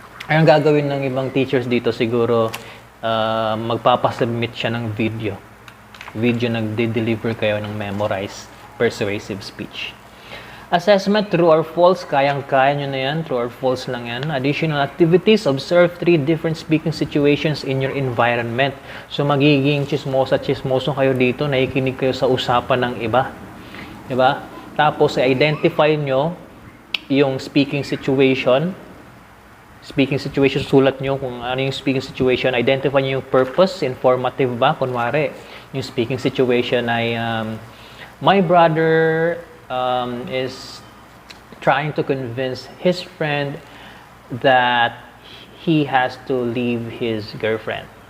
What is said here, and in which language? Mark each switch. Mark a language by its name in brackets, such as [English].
[Filipino] Ang gagawin ng ibang teachers dito siguro, magpapasubmit siya ng video nagde-deliver kayo ng memorized persuasive speech. Assessment, true or false, kayang-kaya nyo na yan, true or false lang yan. [English] Additional activities, observe 3 different speaking situations in your environment. [Filipino] So magiging chismoso kayo dito, nakikinig kayo sa usapan ng iba, diba? Tapos identify nyo yung speaking situation, sulat nyo kung ano yung speaking situation, identify nyo yung purpose, informative ba, kunwari yung speaking situation ay [English] my brother is trying to convince his friend that he has to leave his girlfriend.